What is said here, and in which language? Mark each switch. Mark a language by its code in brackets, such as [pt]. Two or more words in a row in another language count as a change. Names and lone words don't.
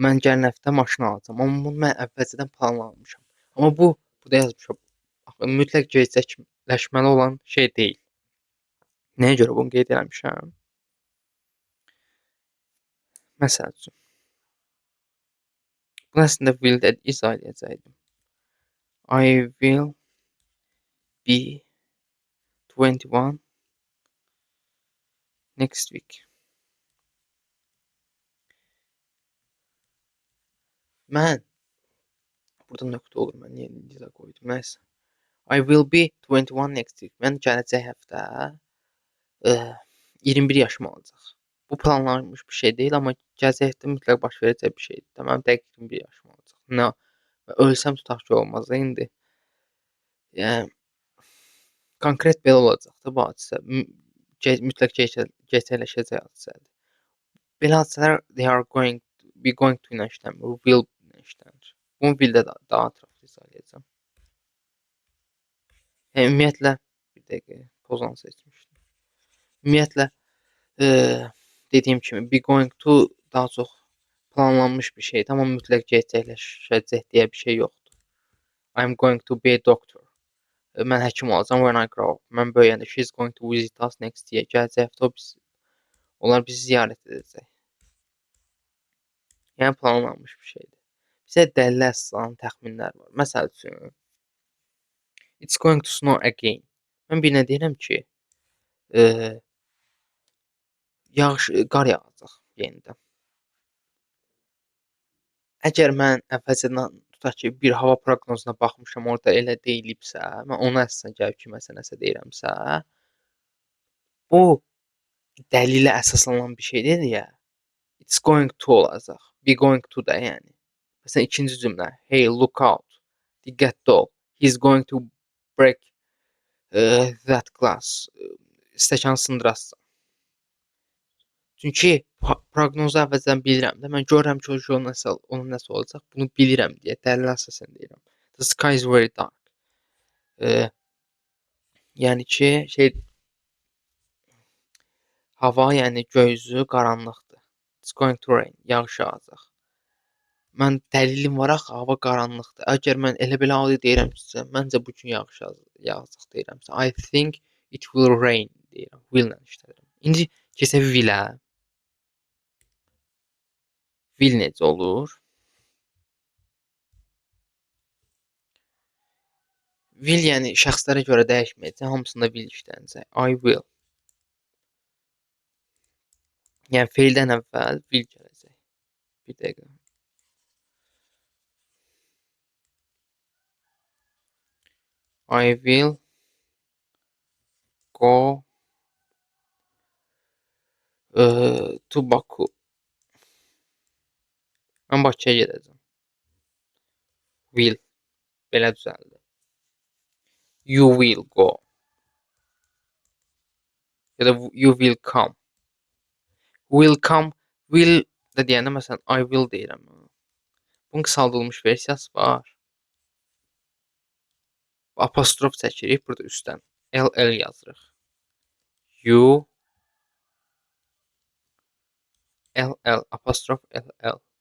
[az] mən gələn həftə maşın alacağam, amma bunu mən əvvəlcədən planlamışam. Amma burada yazmışam. Axı mütləq gerçəkləşməli olan şey deyil. Nəyə görə bunu qeyd etmişəm? Məsəl üçün, bunu əslində will-də izah edəcəkdim. [en] I will be 21 next week. [az] Mən burada nöqtə olur. Mən niyə indiza qoydum? Nəysə. [en] I will be 21 next week. [az] Mən gələcək həftə 21 yaşım olacaq. Bu planlanmış bir şey deyil, amma gələcək həftə mütləq baş verəcək bir şeydir. Tamam, dəqiq 21 yaşım olacaq. Nə? Ölsəm tutaq ki, olmaz indi. Yəni konkret belə olacaq da bu hadisə. Mütləq gerçəkləşəcək hadisədir. Belə hadisələr [en] they are going be going to [az] ilə işləmir. Will ilə işlənir. Bunu will-də daha ətraflı izah edəcəm. Yəni ümumiyyətlə bir dəqiqə pozan seçmişdim. Ümumiyyətlə dediyim kimi [en] be going to [az] daha çox planlanmış bir şeydir, amma mütləq gerçəkləşəcək deyə bir şey yoxdur. [en] I'm going to be a doctor. [az] Mən həkim olacağam [en] when I grow up. [az] Mən böyüyəndə [en] she's going to visit us next year. [az] Gələcək həftə onlar bizi ziyarət edəcək. Yəni planlanmış bir şeydir. Bizə dəlillər əsaslanan təxminlər var. Məsəl üçün, [en] it's going to snow again. [az] Mən birinə deyirəm ki, qar yağacaq yenidən. Əgər mən əvvəlcədən tutaq ki, bir hava proqnozuna baxmışam, orada elə deyilibsə, mən ona əsasən gəlib ki, məsələn nəsə deyirəmsə, bu dəlilə əsaslanan bir şey deyil ya. [en] It's going to olacaq. Be going to [az] da yəni. Məsələn ikinci cümlə. [en] Hey, look out. [az] Diqqətli ol. [en] He's going to break that glass. [az] Stəkanı sındıracaq. Çünki proqnozu əvvəlcədən bilirəm də. Mən görürəm ki, onun nəsə olacaq. Bunu bilirəm deyə dəlilə əsasən deyirəm. [en] The sky is very dark. [az] Yəni ki, hava, yəni göy qaranlıqdır. [en] It's going to rain. [az] Yağış yağacaq. Mən dəlilim var axı, hava qaranlıqdır. Əgər mən elə belə adi deyirəmsə, məncə bu gün yağış yağacaq deyirəmsə, [en] I think it will rain [az] deyirəm. Will-lə işlədirəm. İndi keçək will-ə. Will necə olur? Will yəni şəxslərə görə dəyişməyəcək, hamısında will işlənəcək. [en] I will. [az] Yəni feildən əvvəl will gələcək. Bir dəqiqə. [en] I will go to Baku. [az] Mən Bakıya gedəcəm. Will. Belə düzəldi. [en] You will go. [az] Ya da [en] you will come. Will come. Will [az] da deyəndə məsələn [en] I will deyirəm. [az] Bunun qısaldılmış versiyası var. Apostrof çəkirik burada üstdən. LL yazırıq. [en] You LL [az] apostrof LL.